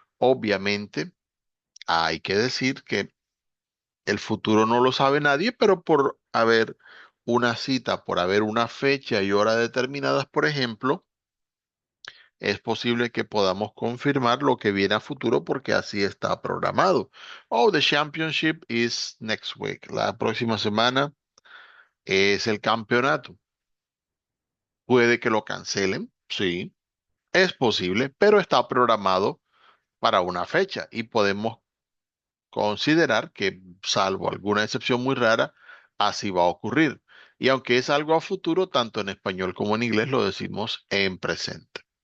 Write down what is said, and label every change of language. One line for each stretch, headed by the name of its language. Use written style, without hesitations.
Spanish: Obviamente, hay que decir que el futuro no lo sabe nadie, pero por haber una cita, por haber una fecha y hora determinadas, por ejemplo, es posible que podamos confirmar lo que viene a futuro porque así está programado.
English: Oh, the championship is next week.
Spanish: La próxima semana es el campeonato. Puede que lo cancelen, sí, es posible, pero está programado para una fecha y podemos considerar que, salvo alguna excepción muy rara, así va a ocurrir. Y aunque es algo a futuro, tanto en español como en inglés lo decimos en presente.